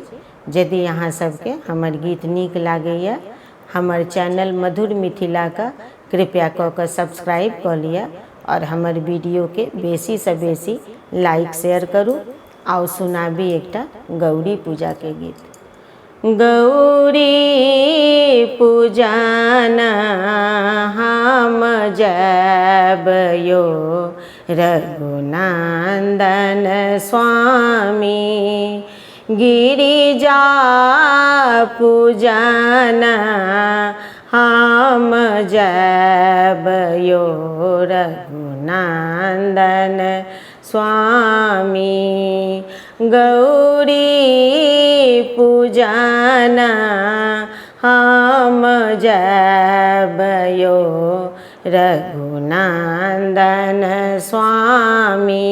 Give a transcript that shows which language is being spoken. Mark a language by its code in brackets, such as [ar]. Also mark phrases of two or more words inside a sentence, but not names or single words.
[mai] यदि अहाँ सबके हमर गीत नीक लागैए, हमर चैनल मधुर मिथिला का कृपया कऽ कऽ सब्सक्राइब कऽ लिअ और हमर वीडियो के बेसी सँ बेसी [en] like share [mai] करू। आओ सुनाबी एकटा गौरी पूजा के गीत। गौरी पूजाना हम जैबयो रघुनंदन स्वामी, गिरिजा पूजाना हम जैबयो रघुनंदन स्वामी, गौरी पूजाना हम जैबयो रघुनंदन स्वामी।